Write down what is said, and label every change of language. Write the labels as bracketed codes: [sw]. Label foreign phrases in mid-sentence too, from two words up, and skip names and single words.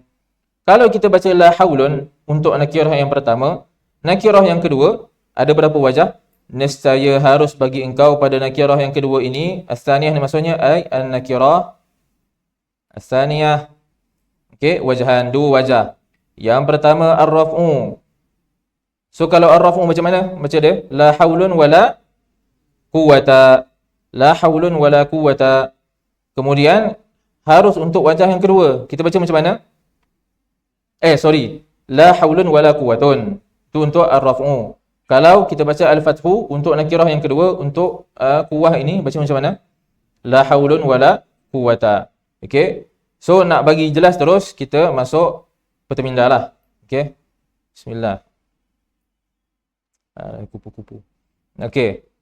[ms] Kalau kita baca [ar] لا حول [ms] untuk nakirah yang pertama, nakirah yang kedua ada berapa wajah? Nescaya harus bagi engkau pada nakirah yang kedua ini, as-tsaniyah ni maksudnya [ar] أي النكرة الثانية. [ms] Okey, wajahan, dua wajah. Yang pertama ar-raf'u. So kalau ar-raf'u macam mana? [ar] Baca dia لا حول ولا قوة. لا حول ولا قوة. [ms] Kemudian harus untuk wajah yang kedua. Kita baca macam mana? [ar] لا حول ولا قوة. [ms] Itu untuk ar-raf'u. Kalau kita baca al-fathu untuk nakirah yang kedua, untuk quwah ini baca macam mana? [ar] لا حول ولا قوة. [ms] Okey. So nak bagi jelas terus kita masuk pertemindah lah. Okey. Bismillah. Kupu-kupu. Okey.